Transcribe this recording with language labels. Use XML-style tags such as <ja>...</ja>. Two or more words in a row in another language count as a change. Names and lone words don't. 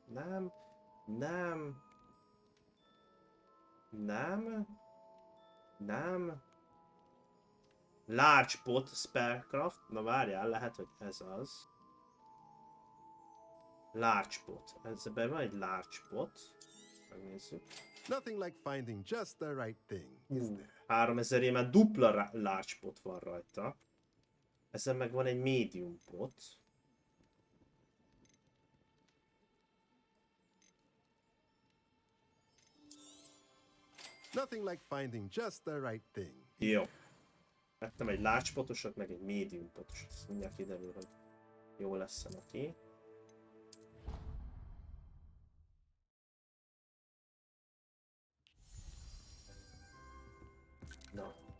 <hu>Nem. Nem. Nem. Nem. Large Pot, Spellcraft. Na várjál, lehet, hogy ez az. Large Pot. Ezben van egy Large Pot. Megnézzük.</hu> <en>Nothing like finding just the right thing, is there?</en> <hu>3000 éve dupla Large Pot van rajta. Ezen meg van egy Medium Pot.</hu> <en>Nothing like finding just the right thing.</en> <hu>Jó. Vettem egy large potosat, meg egy medium potosat. Ezt mindjárt kiderül, hogy jó lesz neki. Na.</hu>